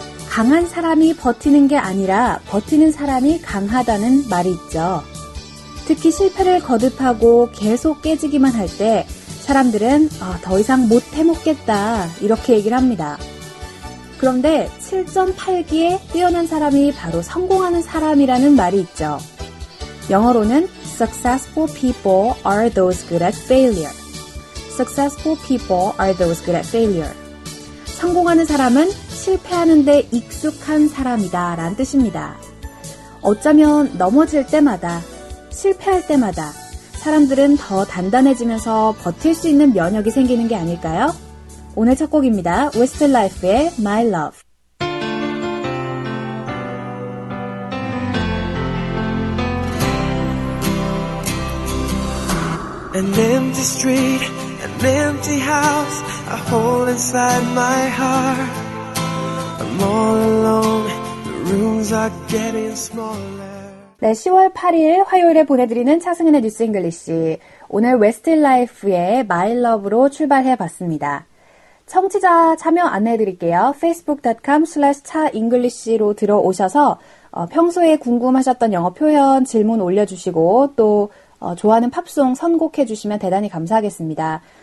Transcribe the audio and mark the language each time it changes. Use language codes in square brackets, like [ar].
[ko] 강한 사람이 버티는 게 아니라 버티는 사람이 강하다는 말이 있죠. 특히 실패를 거듭하고 계속 깨지기만 할 때 사람들은 더 이상 못 해먹겠다 이렇게 얘기를 합니다. 그런데 7.8기에 뛰어난 사람이 바로 성공하는 사람이라는 말이 있죠. 영어로는 [en] Successful people are those good at failure. Successful people are those good at failure. [ko] 성공하는 사람은 실패하는 데 익숙한 사람이다 라는 뜻입니다. 어쩌면 넘어질 때마다, 실패할 때마다 사람들은 더 단단해지면서 버틸 수 있는 면역이 생기는 게 아닐까요? 오늘 첫 곡입니다. Westlife의 My Love. [en] An empty street, an empty house, a hole inside my heart. I'm all alone, the rooms are getting smaller. [ko] 네, 10월 8일 화요일에 보내드리는 차승은의 뉴스 잉글리시. 오늘 웨스트라이프의 My Love로 출발해봤습니다. 청취자 참여 안내해드릴게요. facebook.com/차잉글리시로 들어오셔서 평소에 궁금하셨던 영어 표현, 질문 올려주시고 또 좋아하는 팝송 선곡해주시면 대단히 감사하겠습니다.